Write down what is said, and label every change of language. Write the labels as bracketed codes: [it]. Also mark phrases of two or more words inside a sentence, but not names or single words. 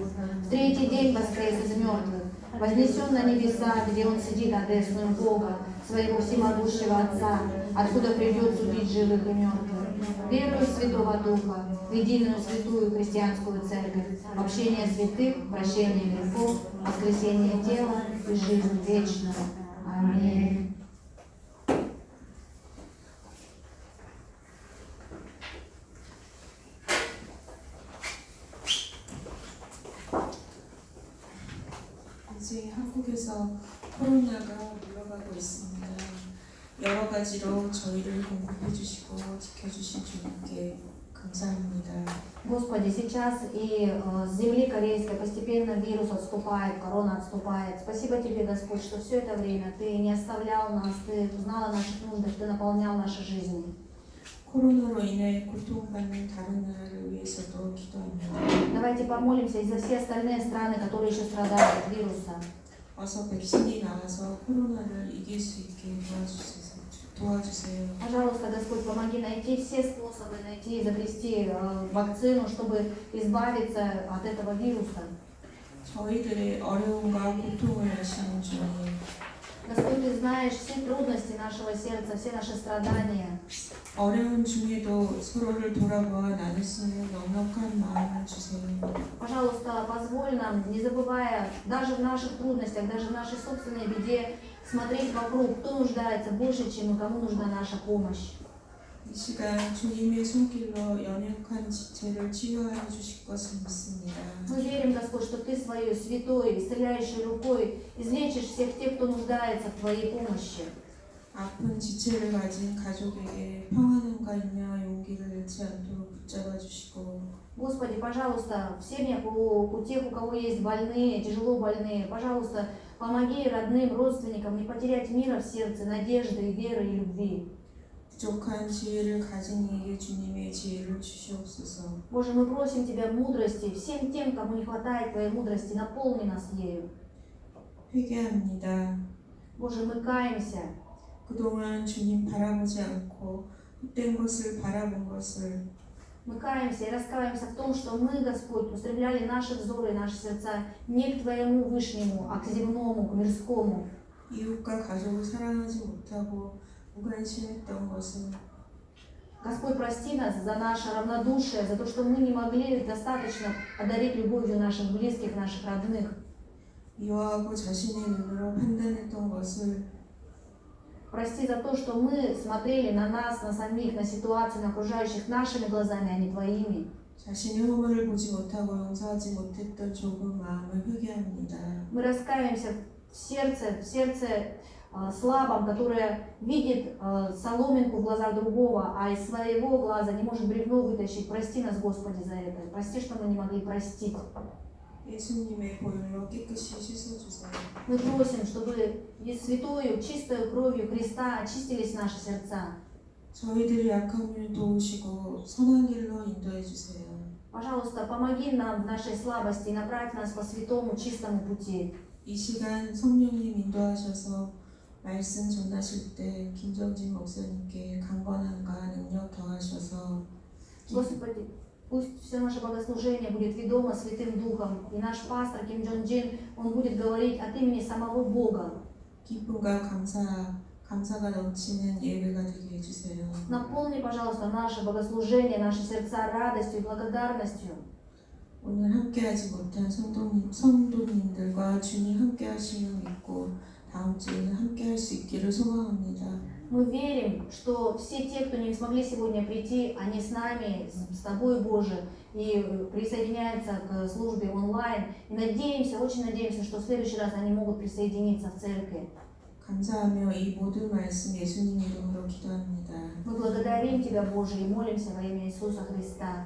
[ru] В третий день воскрес из мертвых, вознесен на небеса, где Он сидит одесную Бога, своего всемогущего Отца, откуда придет судить живых и мертвых. Верую в Святого Духа, в единую святую христианскую церковь, в общение святых, прощение грехов, воскресение тела и жизнь вечную. Аминь. [ko] 이제 한국에서 코로나가 물러가고 있습니다. 여러 가지로 저희를 공급해 주시고 지켜주신 주님께 감사합니다. [ru] Господи, сейчас и с земли корейской постепенно вирус отступает, корона отступает. Спасибо Тебе, Господь, что все это время Ты не оставлял нас, Ты знал о наших нуждах, Ты наполнял наши жизни. [ko] 코로나로 인해 고통받는 다른 나라를 위해서도 기도합니다. [ru] Давайте помолимся и за все остальные страны, которые еще страдают от вируса. [ko] 어서 백신이 나와서 코로나를 이길 수 있게 도와주세요. [ru] Пожалуйста, Господь, помоги найти все способы, найти и изобрести вакцину, чтобы избавиться от этого вируса. [ko] 저희들의 어려움과 고통을 아시는 주님, [ru] Господь, Ты знаешь все трудности нашего сердца, все наши страдания. [ko] 어려운 중에도 서로를 돌아보아 나눌 수 있는 넉넉한 마음을 주세요. [ru] Пожалуйста, позволь нам, не забывая, даже в наших трудностях, даже в нашей собственной беде, смотреть вокруг, кто нуждается больше, чем и кому нужна наша помощь. [ko] 이 시간 주님의 손길로 연약한 지체를 치유하여 주실 것을 믿습니다. [ru] Мы верим, Господь, что Ты Своей святой, исцеляющей рукой излечишь всех тех, кто нуждается в Твоей помощи. [ko] 아픈 지체를 가진 가족에게 평안함과 인내와 용기를 잃지 않도록 붙잡아 주시고 [ru] Господи, пожалуйста, в семьях у тех, у кого есть больные, тяжело больные, пожалуйста, помоги родным, родственникам не потерять мира в сердце, надежды, веры и любви. [ko] 부족한 지혜를 가진 이에게 주님의 지혜를 주시옵소서. [ru] Боже, мы просим Тебя мудрости, всем тем, кому не хватает Твоей мудрости, наполни нас ею. [ko] 회개합니다. [ru] Боже, мы каемся. [ko] 그동안 주님 바라보지 않고 헛된 것을 바라본 것을 [ru] Мы каемся и раскаиваемся в том, что мы, Господь, устремляли наши взоры и наши сердца не к Твоему Вышнему, а к земному, к мирскому. [ko] 이웃과 가족을 사랑하지 못하고 무관심했던 것을 [ru] Господь, прости нас за наше равнодушие, за то, что мы не могли достаточно одарить любовью наших близких, наших родных. [ko] 미워하고 자신의 눈으로 판단했던 것을 [ru] Прости за то, что мы смотрели на нас, на самих, на ситуацию, на окружающих нашими глазами, а не Твоими. [ko] 자신의 허물을 보지 못하고 용서하지 못했던 좁은 마음을 회개합니다. [ru] Мы раскаиваемся в сердце слабом, которое видит соломинку в глазах другого, а из своего глаза не может бревно вытащить. Прости нас, Господи, за это. Прости, что мы не могли простить. [ko] 예수님의 보혈로 깨끗이 씻어주세요. [ru] Мы просим, чтобы святою, чистою кровью Христа очистились наши сердца. [ko] 저희들의 약함을 도우시고 선한 길로 인도해 주세요. [ru] Пожалуйста, помоги нам в нашей слабости и направь нас по святому, чистому пути. [ko] 이 시간 성령님 인도하셔서 말씀 전하실 때 김정진 목사님께 강건함과 능력 더하셔서 [ru] Господи, пусть все наше богослужение будет ведомо Святым Духом, и наш пастор Ким Джон Джин, он будет говорить от имени самого Бога. [ko] 기쁨과 감사가 넘치는 예배가 되게 해주세요. [ru] Наполни, пожалуйста, наше богослужение, наши сердца радостью и благодарностью. [ko] 오늘 함께하지 못한 성도님들과 주님 함께하심을 믿고 다음 주에는 함께할 수 있기를 소망합니다. [ru] Мы верим, что все те, кто не смогли сегодня прийти, они с нами, с Тобой, Боже, и присоединяются к службе онлайн. И надеемся, очень надеемся, что в следующий раз они могут присоединиться в церкви. [ko] 감사하며 이 모든 말씀 예수님 이름으로 기도합니다. [ru] Мы благодарим Тебя, Боже, и молимся во имя Иисуса Христа.